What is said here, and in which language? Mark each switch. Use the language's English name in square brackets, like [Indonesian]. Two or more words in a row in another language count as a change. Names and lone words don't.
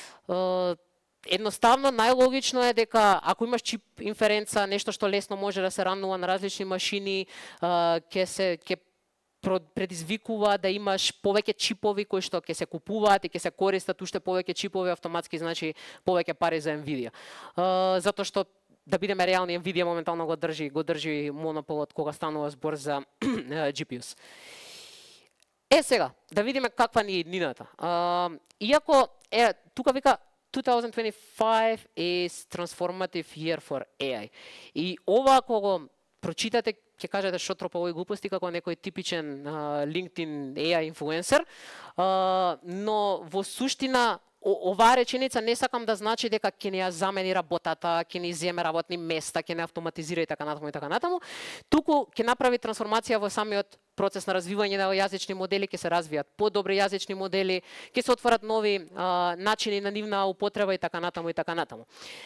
[Macedonian] Едноставно, најлогично е дека ако имаш чип инференца, нешто што лесно може да се ранува на различни машини, ќе предизвикува да имаш повеќе чипови кои што ќе се купуваат и ќе се користат уште повеќе чипови, автоматски значи повеќе пари за NVIDIA. Затоа што да бидеме реални, NVIDIA моментално го држи монополот кога станува збор за GPUs. Сега, да видиме каква ни е иднината. Иако тука вика 2025 [English] is transformative year for AI. [Macedonian] И ова ако го прочитате, ќе кажете што тропа овој глупости како некој типичен LinkedIn AI инфлуенсер, но во суштина оваа реченица не сакам да значи дека ќе ни ја замени работата, ќе ни земе работни места, ќе не автоматизира и така натаму, туку ќе направи трансформација во самиот процес на развивање на јазични модели, ќе се развијат подобри јазични модели, ќе се отворат нови начини на нивна употреба и така натаму.